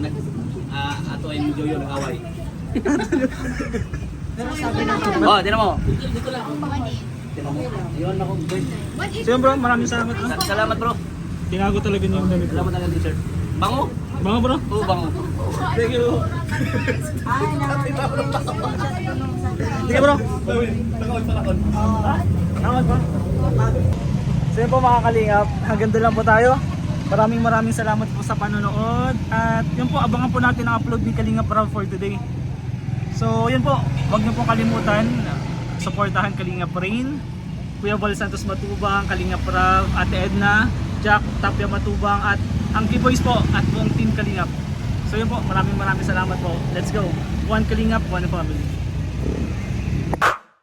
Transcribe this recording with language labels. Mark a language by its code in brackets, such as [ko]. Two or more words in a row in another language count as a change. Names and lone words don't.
[tl] Ato ay medyo yun nag-away. Oh, tinan mo. Dito lang. Tinan mo. Yun ako. So yun bro, maraming salamat. Ah. Salamat bro. Tinago talaga niyo yung damit bro. Salamat talaga t-shirt. Bango? Mga bro. Oo, bango. [en] Thank you. [tl] Sige bro. Salamat bro. So yun po mga kalingap, hanggang doon lang po tayo. Maraming salamat po sa panonood. At yun po, abangan po natin ang upload ni Kalingap Rob for today. So yun po, huwag niyo po kalimutan, supportahan Kalingap Rain, Kuya Val Santos Matubang, Kalingap Rob, Ate Edna, Jack Tapia Matubang at ang Boys po at buong team Kalingap. So yun po, maraming salamat po. [en] Let's go. One Kalingap, one family.